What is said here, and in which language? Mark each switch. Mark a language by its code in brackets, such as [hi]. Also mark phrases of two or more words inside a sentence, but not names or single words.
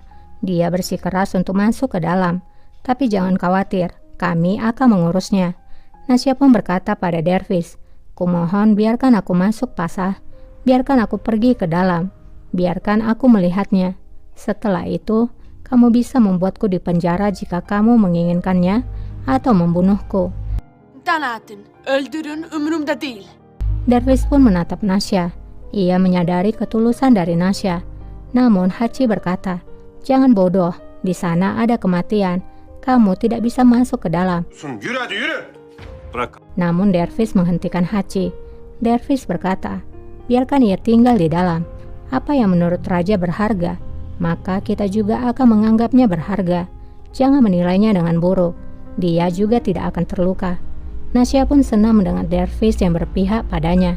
[id] Dia bersikeras untuk masuk ke dalam. Tapi jangan khawatir, Kami akan mengurusnya. Nasya pun berkata pada Dervis, "Kumohon biarkan aku masuk, Pasah. Biarkan aku pergi ke dalam. Biarkan aku melihatnya. Setelah itu, kamu bisa membuatku di penjara jika kamu menginginkannya atau membunuhku." [tr] Tanatın, öldürün umurumda değil. [id] Dervis pun menatap Nasya. Ia menyadari ketulusan dari Nasya. Namun Hachi berkata, "Jangan bodoh, di sana ada kematian. Kamu tidak bisa masuk ke dalam." [tr] Yürü hadi yürü. Bırak. [id] Namun Dervis menghentikan Hachi. Dervis berkata, "Biarkan ia tinggal di dalam. Apa yang menurut raja berharga, maka kita juga akan menganggapnya berharga. Jangan menilainya dengan buruk. Dia juga tidak akan terluka." Nasya pun senang mendengar Dervis yang berpihak padanya.